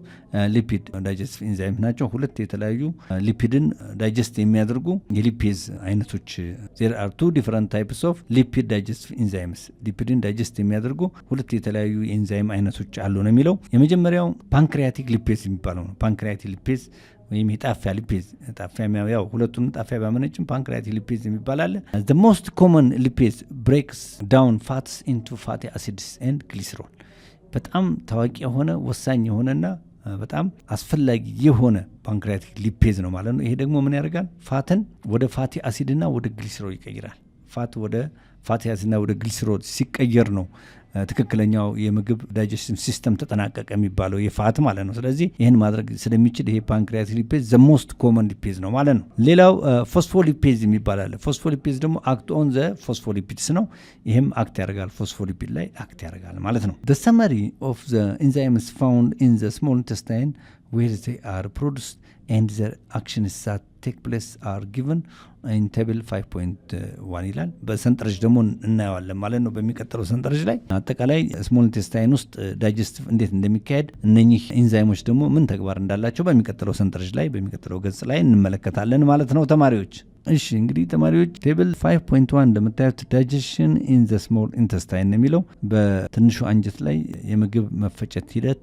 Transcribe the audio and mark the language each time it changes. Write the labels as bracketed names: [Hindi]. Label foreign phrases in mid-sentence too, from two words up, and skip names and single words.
[English] lipid digestive enzyme [Amharic] ናቸው። ሁለት የተለያዩ ሊፒድን ዳይጀስት የሚያደርጉ የሊፔዝ አይነቶች። [English] there are two different types of lipid digestive [Amharic] ኢንዛይምስ ሊፒድን ዳይጀስት የሚያደርጉ ሁለት የተለያዩ የኢንዛይም አይነቶች አሉ ነው የሚለው። የመጀመሪያው [English] pancreatic lipase [Amharic] የሚባለው ነው። [English] pancreatic lipase [Amharic] ወይም የጣፊያ ሊፔዝ ጣፊያ ያው ሁለቱንም ጣፊያ ባመነጭም [English] pancreatic lipase [Amharic] የሚባል አለ። [English] the most common lipase breaks down fats into fatty acids and glycerol [Amharic] በጣም ታዋቂ የሆነ ወሳኝ የሆነና በጣም አስፈላጊ የሆነ [English] pancreatic lipase [Amharic] ነው ማለት ነው። ይሄ ደግሞ ምን ያደርጋል? ፋትን ወደ ፋቲ አሲድና ወደ ግሊሰሮል ይቀይራል። ፋት ወደ ፋቲ አሲድና ወደ ግሊሰሮል ሲቀየር ነው ትክክለኛው የምግብ [English] digestive system [Amharic] ተጠናቀቀ የሚባለው የፋት ማለት ነው። ስለዚህ ይህን ማድረግ ስለሚችል ይሄ [English] pancreatic lipase the most common lipase [Amharic] ነው ማለት ነው። ሌላው ፎስፎሊፔዝ የሚባል አለ። ፎስፎሊፔዝ ደግሞ [English] act on the phospholipids [Amharic] ነው። ይህም አክት ያደርጋል፣ ፎስፎሊፒድ ላይ አክት ያደርጋል ማለት ነው። [English] the summary of the enzymes found in the small intestine where they are produced and their actions that take place are given in table [Amharic] 5.1 ይላል። በሰንጠረዥ ደግሞ እናየዋለን ማለት ነው። በሚቀጥለው ሰንጠረዥ ላይ አጠቃላይ [English] small intestine [Amharic] ውስጥ ዳይጀስቲቭ እንዴት እንደሚካሄድ እነኚህ ኢንዛይሞች ደግሞ ምን ተግባር እንዳላቸው በሚቀጥለው ሰንጠረዥ ላይ በሚቀጥለው ገጽ ላይ እንመለከታለን ማለት ነው ተማሪዎች። እሺ እንግዲህ ተማሪዎች ቴብል 5.1 እንደምታዩት [English] digestion in the small intestine [Amharic] የሚለው በትንሹ አንጀት ላይ የምግብ መፈጨት ሂደት